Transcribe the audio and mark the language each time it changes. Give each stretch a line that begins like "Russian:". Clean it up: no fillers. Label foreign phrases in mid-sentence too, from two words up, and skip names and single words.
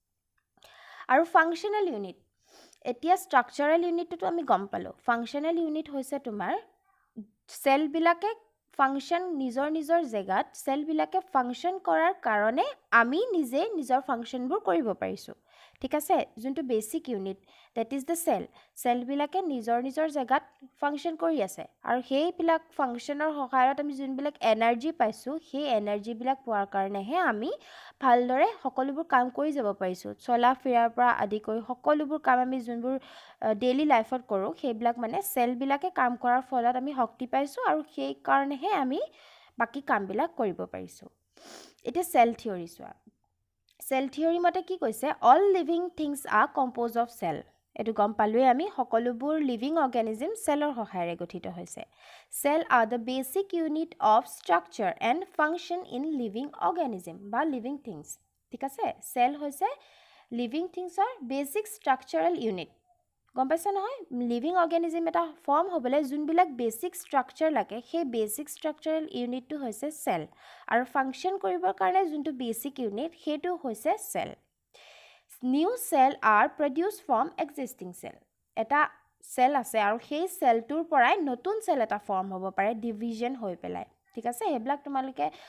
Assamese: আৰু
English: functional unit
Assamese: এতিয়া
English: structural unit
Assamese: আমি গম পালো
English: functional unit
Assamese: হৈছে তোমাৰ সেল বিলাকে ফাংশন নিজৰ জেগাত সেল বিলাকে ফাংশন কৰাৰ কাৰণে আমি নিজে নিজৰ ফাংশনবোৰ কৰিব পাৰিছো ঠিক আছে যোনটো
English: basic unit that is the cell
Assamese: বিলাকে নিজৰ জেগাত ফাংশন কৰি আছে আৰু সেই বিলাক ফাংশনৰ সহায়ত আমি যোনবিলাক এনাৰ্জি পাইছো সেই এনাৰ্জি বিলাক পোৱাৰ কাৰণেহে আমি ভালদৰে সকলোবোৰ কাম কৰি যাব পাৰিছো চলা ফিৰাৰ পৰা আদি কৰি সকলোবোৰ কাম আমি যোনবোৰ
English: daily life
Assamese: কৰো সেইবিলাক মানে সেল বিলাকে কাম কৰাৰ ফলত আমি শক্তি পাইছো আৰু সেই কাৰণেহে আমি বাকি কামবিলাক কৰিব পাৰিছো এটা
English: cell theory
Assamese: চোৱা সেল থিওৰি মতে কি কৈছে
English: all living things are composed of cell
Assamese: এটো গম পালোৱে আমি সকলোবোৰ
English: living organism
Assamese: সেলৰ সহায়েৰে গঠিত হৈছে
English: cell are the basic unit of structure and function in living organism
Assamese: বা
English: living things
Assamese: ঠিক আছে cell হৈছে
English: living things are basic structural unit
Assamese: গম পাইছা নহয়
English: living organism
Assamese: এটা ফৰ্ম হ'বলে যোনবিলাক
English: basic structure
Assamese: লাগে সেই
English: basic structural unit
Assamese: হৈছে সেল আৰু ফাংশন কৰিবৰ কাৰণে যোনটো
English: basic unit
Assamese: হেতু হৈছে সেল
English: new cell are produce from existing cell
Assamese: এটা সেল আছে আৰু সেই সেলটোৰ পৰাই নতুন সেল এটা ফৰ্ম হ'ব পাৰে ডিভিজন হৈ পেলাই ঠিক আছে হেবিলাক তোমালোকে